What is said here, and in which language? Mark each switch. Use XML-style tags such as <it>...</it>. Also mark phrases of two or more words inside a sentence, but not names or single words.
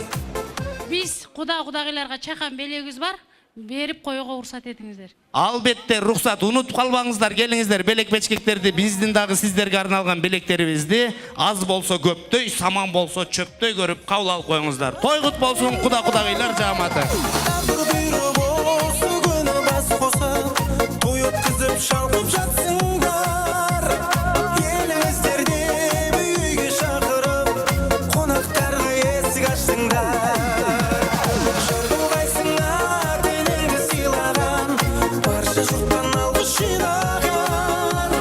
<ky>Биз кудагыйларга чакан белегибиз бар. Берип коюуга уруксат этиңиздер. Албетте рухсат, унутуп калбаңыздар, келиңиздер. Белек бечкектерди, биздин дагы сиздерге арналган белектерибизди аз болсо көптөй, саман болсо чөптөй көрүп кабыл алып коюңуздар. Той кут болсун кудагыйлар жааматы.</ky> <kk>Шалқып жатсыңдар, еліміздерде үйге шақырып, қонақтарға есік аштыңдар. Жырғайсыңдар, денеңді сыйлаған, барша жұрттан алғыс жинаған.</kk>